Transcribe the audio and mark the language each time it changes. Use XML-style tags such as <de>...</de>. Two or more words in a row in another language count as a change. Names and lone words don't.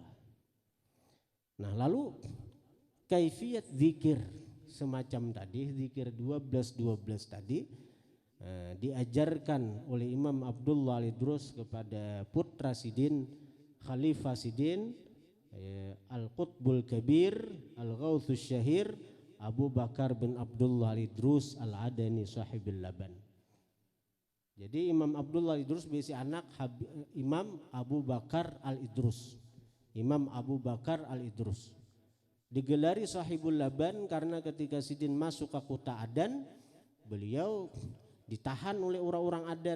<bjn>Nah lalu kaifiyat zikir semacam tadi, zikir 12-12 tadi diajarkan oleh Imam Abdullah Al-Idrus kepada putra Sidin, Khalifah Sidin, Al-Qutbul Kabir, Al-Ghawthus Syahir, Abu Bakar bin Abdullah Al-Idrus Al-Adani Sahibul Laban. Jadi Imam Abdullah Idrus berisi anak Imam Abu Bakar Al-Idrus. Imam Abu Bakar Al-Idrus digelari Sahibul Laban karena ketika Sidin masuk ke kota Adan, beliau ditahan oleh orang-orang Adan.</bjn>